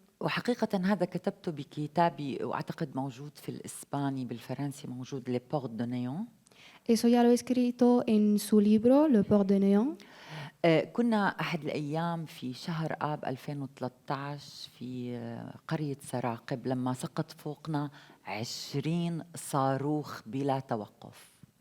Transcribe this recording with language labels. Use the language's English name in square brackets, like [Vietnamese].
[Arabic] وحقيقة هذا كتبته بكتابي وأعتقد موجود في الإسباني بالفرنسي موجود Les Portes de Néant. [Spanish] Eso ya lo he escrito en su libro Le Port de Néant. [Arabic] كنا أحد الأيام في شهر آب 2013 في قرية سراقب لما سقط فوقنا 20 صاروخ بلا توقف.